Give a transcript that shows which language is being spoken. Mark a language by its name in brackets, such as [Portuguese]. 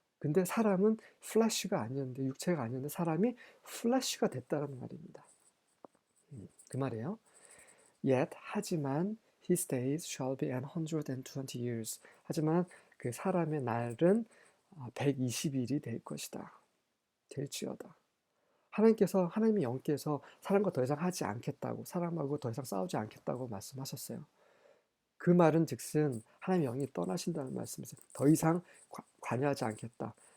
[Korean] 근데 사람은 flesh가 아니었는데, 육체가 아니었는데 사람이 flesh가 됐다는 말입니다. 그 말이에요. [English] Yet, [Korean] 하지만 [English] his days shall be 120 years. [Korean] 하지만 그 사람의 날은 120일이 될 것이다. 될지어다. 하나님의 영께서 사람과 더 이상 하지 않겠다고, 사람하고 더 이상 싸우지 않겠다고 말씀하셨어요. 그 말은 즉슨 하나님의 영이 떠나신다는 말씀이세요. 더 이상 관여하지 않겠다.